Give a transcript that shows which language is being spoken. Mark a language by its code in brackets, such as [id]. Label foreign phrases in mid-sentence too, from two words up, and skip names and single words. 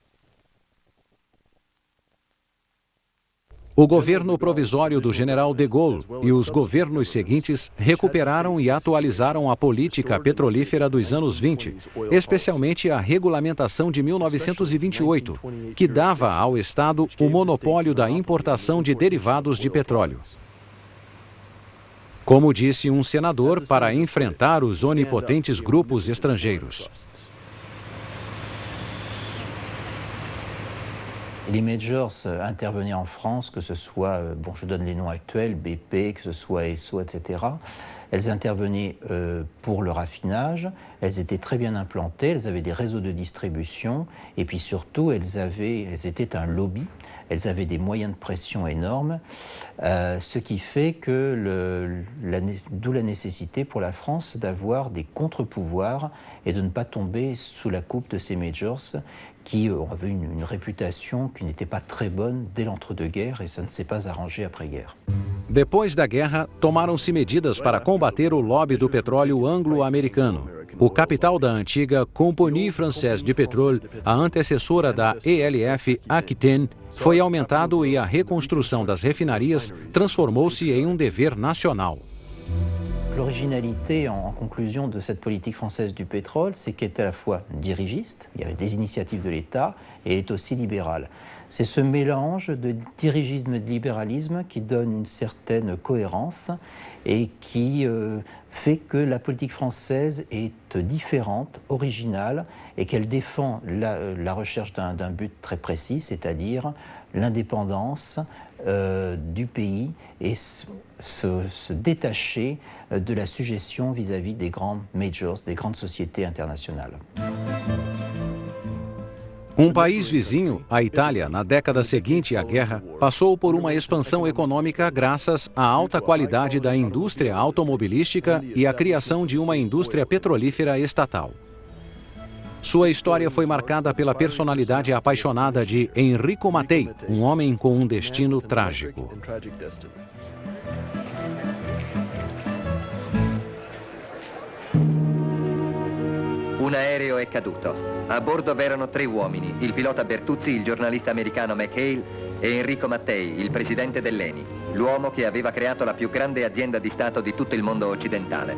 [pt] O governo provisório do general de Gaulle e os governos seguintes recuperaram e atualizaram a política petrolífera dos anos 20, especialmente a regulamentação de 1928, que dava ao Estado o monopólio da importação de derivados de petróleo. Como disse um senador, para enfrentar os onipotentes grupos estrangeiros. [fr] Les majors intervenaient en France, que ce soit, je donne les noms actuels, BP, que ce soit Esso, etc. Elles intervenaient pour le raffinage, elles étaient très bien implantées, elles avaient des réseaux de distribution, et puis surtout, elles étaient un lobby, elles avaient des moyens de pression énormes, ce qui fait que d'où la nécessité pour la France d'avoir des contre-pouvoirs et de ne pas tomber sous la coupe de ces majors qui avaient une réputation qui n'était pas très bonne dès l'entre-deux-guerres et ça ne s'est pas arrangé après-guerre. [pt] Depois da guerra, tomaram-se medidas para combater o lobby do petróleo anglo-americano. O capital da antiga Compagnie Française du Pétrole, a antecessora da ELF Aquitaine, foi aumentado e a reconstrução das refinarias transformou-se em um dever nacional. [fr] L'originalité, en conclusion, de cette politique française du pétrole, c'est qu'elle est à la fois dirigiste, il y avait des initiatives de l'État, et elle est aussi libérale. C'est ce mélange de dirigisme et de libéralisme qui donne une certaine cohérence et qui fait que la politique française est différente, originale, et qu'elle défend la recherche d'un but très précis, c'est-à-dire l'indépendance du pays et se détacher de la suggestion vis-à-vis des grands majors, des grandes sociétés internationales. [pt] Um país vizinho, a Itália, na década seguinte à guerra, passou por uma expansão econômica graças à alta qualidade da indústria automobilística e à criação de uma indústria petrolífera estatal. Sua história foi marcada pela personalidade apaixonada de Enrico Mattei, um homem com um destino trágico. [it] Un aereo è caduto. A bordo v'erano 3 uomini, il pilota Bertuzzi, il giornalista americano McHale e Enrico Mattei, il presidente dell'ENI, l'uomo che aveva creato la più grande azienda di Stato di tutto il mondo occidentale.